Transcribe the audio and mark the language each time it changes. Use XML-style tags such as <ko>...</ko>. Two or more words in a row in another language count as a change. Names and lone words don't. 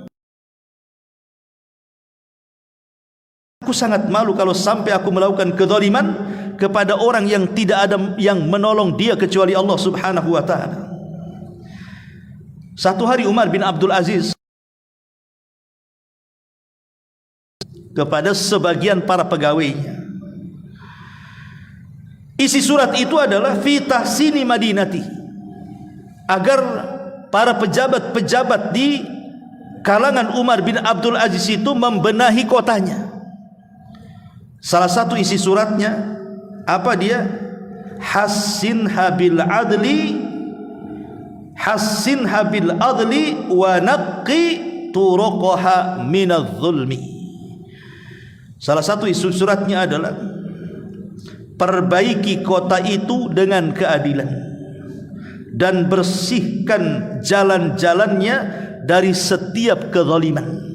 <id>Aku sangat malu kalau sampai aku melakukan kezaliman kepada orang yang tidak ada yang menolong dia kecuali Allah</id> <ar>سبحانه وتعالى.</ar> <id>Satu hari Umar bin Abdul Aziz kepada sebagian para pegawainya, isi surat itu adalah</id> <ar>في تحسين مدينتي,</ar> <id>agar para pejabat-pejabat di kalangan Umar bin Abdul Aziz itu membenahi kotanya. Salah satu isi suratnya apa dia?</id> <ar>حصنها بالعدل حصنها بالعدل ونق طرقها من الظلم.</ar> <id>Salah satu isi suratnya adalah perbaiki kota itu dengan keadilan dan bersihkan jalan-jalannya dari setiap kezaliman.</id>